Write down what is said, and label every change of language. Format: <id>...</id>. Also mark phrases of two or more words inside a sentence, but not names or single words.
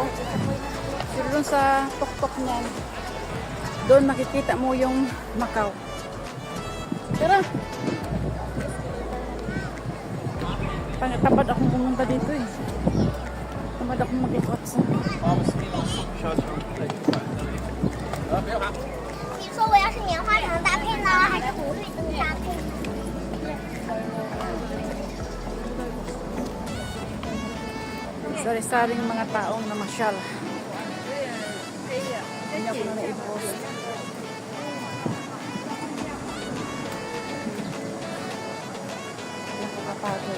<tl>Pero doon sa tuktok niyan, doon makikita mo yung Macau. Tara! Tamad akong pumunta dito eh. Tamad akong mag-ikot sa...</tl> <zh>你说我要是棉花糖搭配呢，还是胡绿灯搭配呢？</zh> <tl>Sari-saring mga taong namasyal. Hindi ako na na-i-post. Nakakapagod.</tl>